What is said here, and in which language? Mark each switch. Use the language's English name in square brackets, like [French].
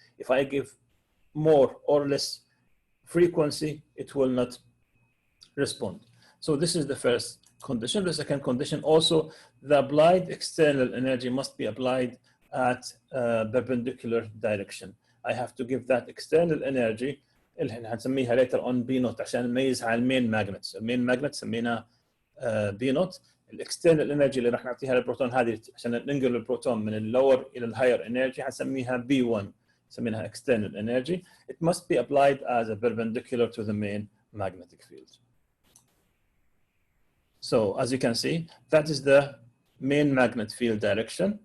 [English] If I give more or less frequency, it will not respond. So this is the first condition. The second condition, also the applied external energy must be applied at perpendicular direction. I have to give that external energy [Arabic] اللي هنسميها [English] later on B naught [Arabic] عشان نميزها عن المين ماجنتس. المين ماجنت سمينا B naught. الاكسترنال انرجي اللي راح نعطيها للبروتون هذه عشان ننقل البروتون من اللور الى الهاير انرجي هنسميها B1 سميناها external energy. [English] It must be applied as a perpendicular to the main magnetic field. So as you can see, that is the main magnet field direction.